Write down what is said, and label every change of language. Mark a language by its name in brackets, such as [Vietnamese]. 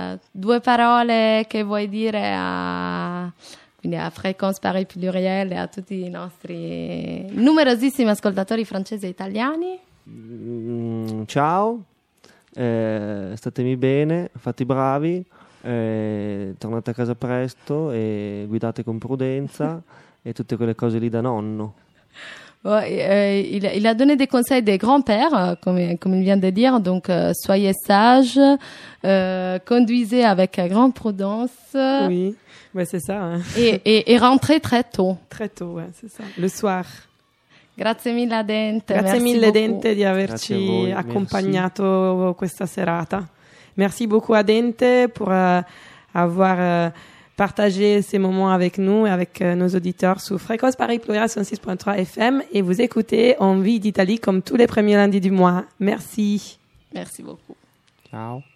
[Italian] Due parole che vuoi dire a, quindi a Fréquence Paris Pluriel e a tutti i nostri numerosissimi ascoltatori francesi e italiani? Ciao, statemi bene, fate i bravi, tornate a casa presto e guidate con prudenza. [French] Et toutes ces choses-là de nonno. Ouais, il a donné des conseils des grands-pères, comme il vient de dire. Donc, soyez sages, conduisez avec grande prudence. Oui, mais c'est ça. Hein. Et rentrez très tôt. Très tôt, ouais, c'est ça. Le soir. [Italian] Grazie mille, Dente. Grazie mille, Dente, di averci accompagnato questa serata. [French] Merci beaucoup à Dente pour avoir partagé ces moments avec nous et avec nos auditeurs sous Fréquence Paris Pluriel 106.3 FM. Et vous écoutez Envie d'Italie comme tous les premiers lundis du mois. Merci. Merci beaucoup. [Italian] Ciao.